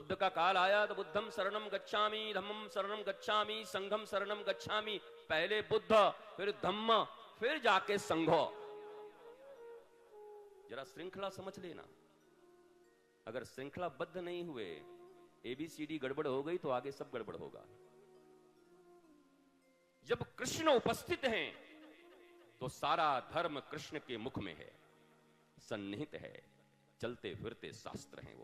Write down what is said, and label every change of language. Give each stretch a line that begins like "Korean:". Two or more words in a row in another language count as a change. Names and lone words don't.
Hindi: का काल आया तो
Pali: बुद्धम शरणम गच्छामि, धम्मम शरणम गच्छामि, संघम शरणम गच्छामि।
Hindi: पहले बुद्ध, फिर धम्म, फिर जाके संघो। जरा श्रृंखला समझ लेना। अगर श्रृंखलाबद्ध नहीं हुए, एबीसीडी गड़बड़ हो गई तो आगे सब गड़बड़ होगा। जब कृष्ण उपस्थित हैं तो सारा धर्म कृष्ण के मुख में है, सन्निहित है, चलते फिरते शास्त्र हैं वो।